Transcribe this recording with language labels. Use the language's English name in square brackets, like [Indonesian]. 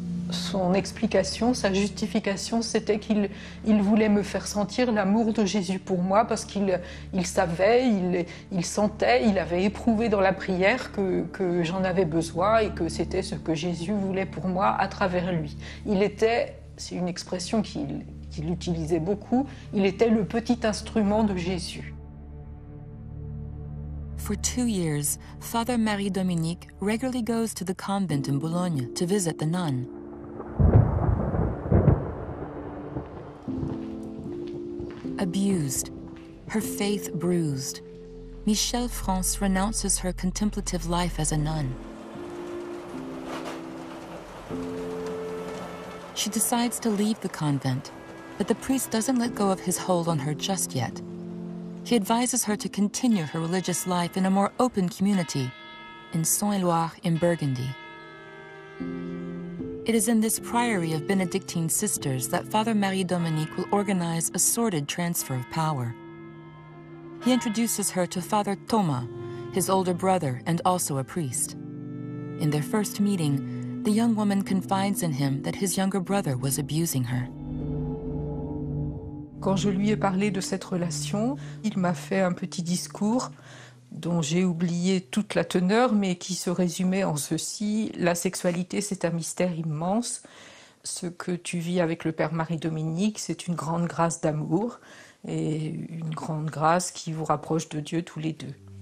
[French] Son explication, sa justification, c'était qu'il voulait me faire sentir l'amour de Jésus pour moi parce qu'il savait, il sentait, il avait éprouvé dans la prière que j'en avais besoin et que c'était ce que Jésus voulait pour moi à travers lui. Il était, c'est une expression qu'il utilisait beaucoup, il était le petit instrument de Jésus. [English] For 2 years, Father Marie-Dominique regularly goes to the convent in Boulogne to visit the nun. Abused, her faith bruised, Michel France renounces her contemplative life as a nun. She decides to leave the convent, but the priest doesn't let go of his hold on her just yet. He advises her to continue her religious life in a more open community, in Saint-Éloi in Burgundy. It is in this priory of Benedictine sisters that Father Marie-Dominique will organize a sordid transfer of power. He introduces her to Father Thomas, his older brother and also a priest. In their first meeting, the young woman confides in him that his younger brother was abusing her. [French] Quand je lui ai parlé de cette relation, il m'a fait un petit discours dont j'ai oublié toute la teneur, mais qui se résumait en ceci: la sexualité, c'est un mystère immense. Ce que tu vis avec le père Marie-Dominique, c'est une grande grâce d'amour et une grande grâce qui vous rapproche de Dieu tous les deux.